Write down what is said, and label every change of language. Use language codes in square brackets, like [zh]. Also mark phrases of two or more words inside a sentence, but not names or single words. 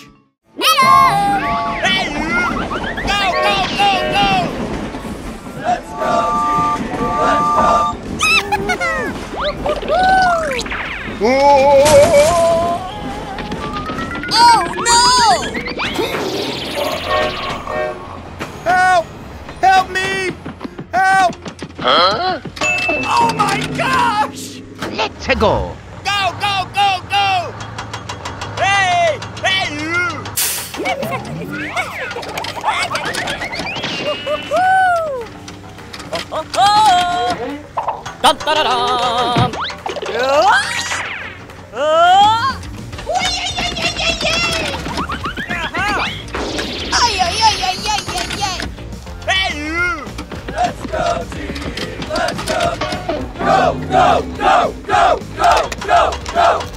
[en] Hello. Hey, you! Go, go, go, go! Let's go, team! Let's go! Oh no! Help! Help me! Help! Huh? Oh my gosh! Let's go. Go, go, go, go! Hey! Hey, you! Dum, da, da, dum. Hey, you! Let's go, team! Let's go! Go, go, go, go, go, go, go!